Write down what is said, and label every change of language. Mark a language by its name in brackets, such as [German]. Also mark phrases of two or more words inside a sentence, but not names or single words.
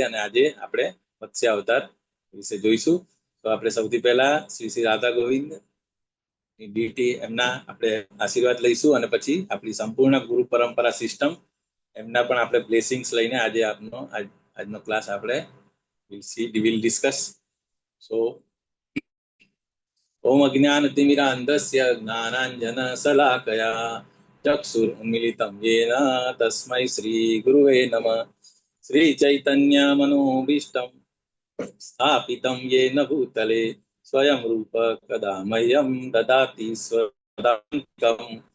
[Gujarati] અને આજે આપણે મત્સ્ય અવતાર વિશે જોઈશું. તો આપણે સૌથી પહેલા શ્રી શ્રી રાધા ગોવિંદ ડીટી એમના આપણે આશીર્વાદ લઈશું અને પછી આપણી સંપૂર્ણ ગુરુ પરંપરા સિસ્ટમ એમના પણ આપણે બ્લેસિંગ્સ લઈને આજે આજનો ક્લાસ આપણે [English] will discuss. [Sanskrit] સો ओम अज्ञानतिमिरान्धस्य ज्ञानाञ्जनशलाकया चक्षुरुन्मीलितं येन तस्मै श्रीगुरुवे नमः. श्रीचैतन्यमनोभीष्टं स्थापितं येन भूतले स्वयं रूप कदा मह्यं ददाति स्वदान्तिकम्.